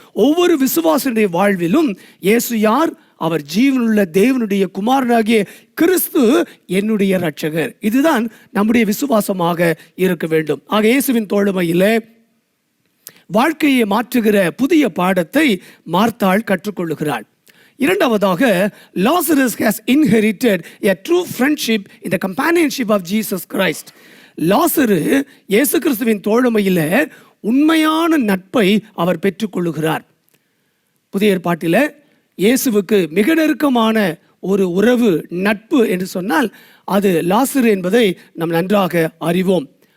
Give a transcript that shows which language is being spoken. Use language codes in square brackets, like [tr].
[ta] ஒவ்வொரு விசுவாசனுடைய வாழ்விலும் இயேசு யார்? அவர் ஜீவனுள்ள தேவனுடைய குமாரனாகிய கிறிஸ்து என்னுடைய இரட்சகர். இதுதான் நம்முடைய விசுவாசமாக இருக்க வேண்டும். ஆக இயேசுவின் தோழமையிலே வாழ்க்கையை மாற்றுகிற புதிய பாடத்தை மார்த்தாள் கற்றுக்கொள்ளுகிறாள். இரண்டாவதாக, [en] Lazarus has inherited a true friendship in the companionship of Jesus Christ. [ta] லாசரு இயேசு கிறிஸ்துவின் தோழமையில் உண்மையான நட்பை அவர் பெற்றுக்கொள்ளுகிறார். புதிய ஏற்பாட்டில் இயேசுவுக்கு மிக நெருக்கமான ஒரு உறவு, நட்பு என்று சொன்னால் அது லாசரு என்பதை நாம் நன்றாக அறிவோம்.